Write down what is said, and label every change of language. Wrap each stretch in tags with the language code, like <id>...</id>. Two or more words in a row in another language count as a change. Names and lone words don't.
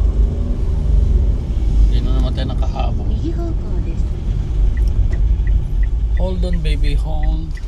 <tl>Hindi na naman tayo nakahabol.</tl> <ja>右方向です。</ja> <en>Hold on baby, hold.</en>